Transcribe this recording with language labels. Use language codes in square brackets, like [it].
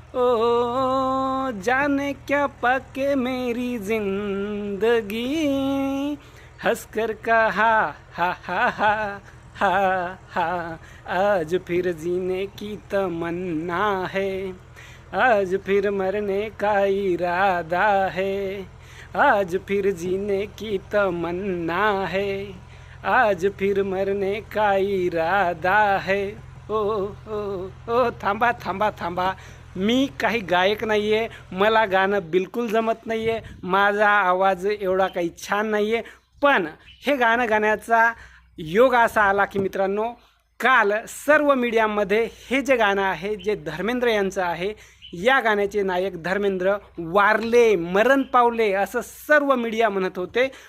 [hi] ओ जाने क्या पाके मेरी जिंदगी, हंसकर कहा हा हा हा हा हा। आज फिर जीने की तमन्ना है, आज फिर मरने का इरादा है। आज फिर जीने की तमन्ना है, आज फिर मरने का इरादा है। [mr] ओ ओ ओ थांबा थांबा थांबा, मी काही गायक नाही आहे, मला गाणं बिलकुल जमत नाही आहे, माझा आवाज एवढा काही छान नाही आहे. पण हे गाणं गाण्याचा योग असा आला की मित्रांनो, काल सर्व मीडियामध्ये हे जे गाणं आहे जे धर्मेंद्र यांचं आहे, या गाण्याचे नायक धर्मेंद्र वारले, मरण पावले असं सर्व मीडिया म्हणत होते.